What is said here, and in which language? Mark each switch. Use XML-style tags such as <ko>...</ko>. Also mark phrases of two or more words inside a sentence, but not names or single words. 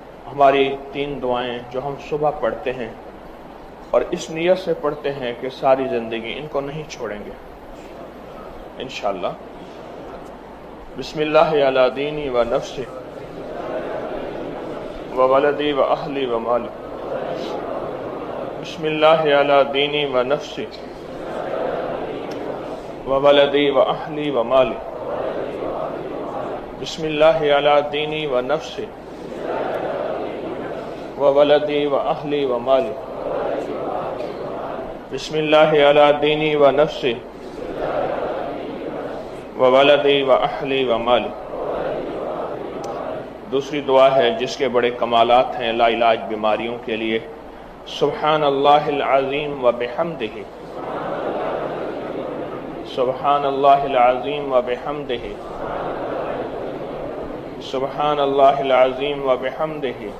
<ur>ہماری 3 دعائیں جو ہم صبح پڑھتے ہیں اور اس نیت سے پڑھتے ہیں کہ ساری زندگی ان کو نہیں چھوڑیں گے انشاءاللہ.</ur> <ar>بسم اللہ علی دینی و نفسی و ولدی و اہلی و مالی. بسم اللہ علی دینی و نفسی و ولدی و اہلی و مالی. بسم اللہ علی دینی و نفسی و ولدی و اہلی و مالی. بسم اللہ علی دینی و نفسی و ولدی و اہلی و مالی.</ar> <ur>دوسری دعا ہے جس کے بڑے کمالات ہیں لا علاج بیماریوں کے لیے.</ur> <ar>سبحان اللہ العظیم و بحمدہ سبحان اللہ العظیم و بحمدہ سبحان اللہ العظیم و بحمدہ</ar>